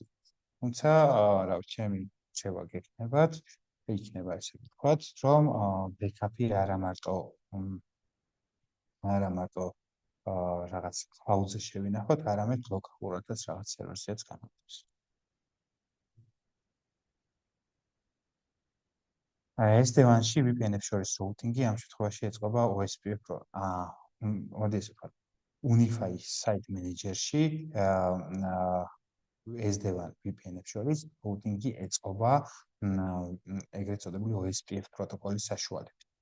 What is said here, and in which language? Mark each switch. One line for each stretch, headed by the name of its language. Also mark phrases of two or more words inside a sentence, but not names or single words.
Georgian: თუმცა, რა ვიცი, ჩემი რჩევა გექნებათ, იქნება ესე ვთქვათ, რომ ბექაპი არა მარტო რაღაც cloud-ზე შევინახოთ, არამედ ლოკალურადაც რაღაც სერვერსიაც გამოდის. SD-WAN-ში VPN-ებს შორის routing-ი ამ შემთხვევაში ეწყობა OSPF, მოდი ესე ვთქვათ, Wi-Fi Site Manager-ში SD-WAN VPN-ებს შორის routing-ი ეწყობა ეგრეთ წოდებული OSPF პროტოკოლის საშუალებით.